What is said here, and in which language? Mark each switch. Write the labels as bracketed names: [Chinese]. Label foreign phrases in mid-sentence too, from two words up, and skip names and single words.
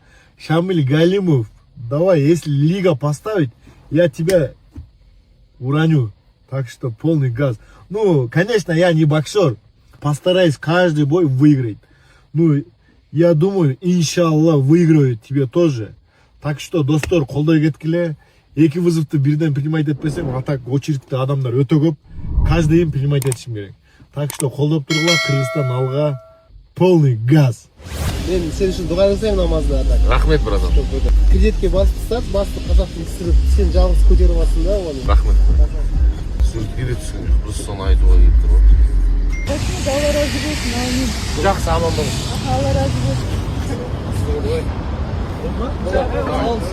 [Russian] Шамиль Галимов, давай, если лига поставить, я тебя уроню. Так что полный газ. Ну, конечно, я не боксер. Постараюсь каждый бой выиграть. Ну, я думаю, иншалла, выиграю тебе тоже. Так что, [Kyrgyz] достор, колдой кеткиле. Эки вызовты бирден принимать этпесем, [Russian] а так [Kyrgyz] очередьте адамдар өтө көп. Каждыйын принимать этишим керек. [Russian] Так что, [Kyrgyz] колдоп тургула, Кыргызстан алга. [Russian] Полный газ. [Kazakh] Мен сен үшін дұға жасаймын намазда. Рахмет, братан. Кредитке басып қазақтың түсіріп, сен жалғыз көтеріп алсың да оны. Рахмет. Суретке де түскен жоқ, просто соны айтуға келіп тұр. Алла разы болсын, амин. Жақсы, аман болыңыз. Алла разы болсын.